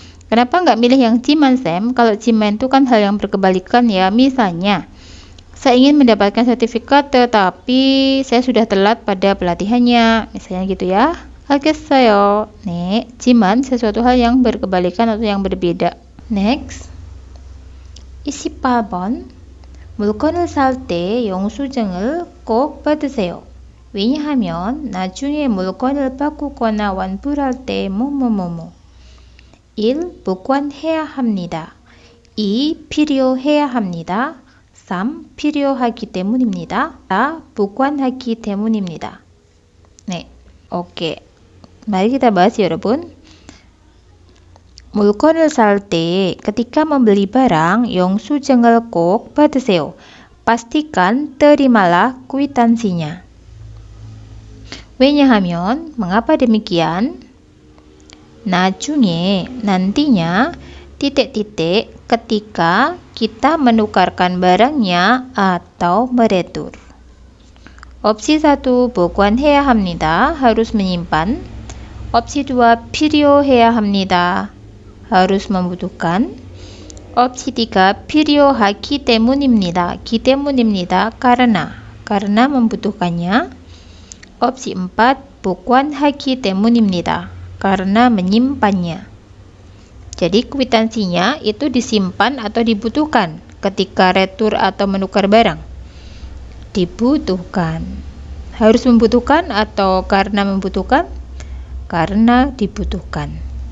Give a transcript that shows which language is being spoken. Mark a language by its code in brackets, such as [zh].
[id] Kenapa nggak milih yang jiman, Sam? Kalau jiman itu kan hal yang berkebalikan ya. Misalnya, saya ingin mendapatkan sertifikat tetapi saya sudah telat pada pelatihannya. Misalnya gitu ya. [ko] 알겠어요. [id] 네, jiman sesuatu hal yang berkebalikan atau yang berbeda. [en] Next. 28번. [ko] 물건을 살 때 영수증을 꼭 받으세요. 왜냐하면 나중에 물건을 바꾸거나 환불할 때 뭐뭐뭐뭐. 1. 보관해야 합니다. 2. 필요해야 합니다. 3. 필요하기 때문입니다. 4. 보관하기 때문입니다. 네, oke. [id] Mari kita bahas ya, 여러분. [ko] 물건을 살 때, [id] ketika membeli barang, [ko] 영수증을 꼭 받으세요. [id] Pastikan terimalah kwitansinya. 왜냐하면, mengapa demikian? 나중에, nantinya, titik-titik, ketika kita menukarkan barangnya atau meretur. [ko] Opsi 1, 보관해야 합니다. [id] Harus menyimpan. [ko] Opsi 2, 필요해야 합니다. [id] Harus membutuhkan. [ko] Opsi 3, 필요하기 때문입니다. 기 때문입니다. [id] Karena membutuhkannya. [ko] Opsi 4, 보관하기 때문입니다. [id] Karena menyimpannya. Jadi kwitansinya itu disimpan atau dibutuhkan ketika retur atau menukar barang. Dibutuhkan. Harus membutuhkan atau karena membutuhkan? Karena dibutuhkan.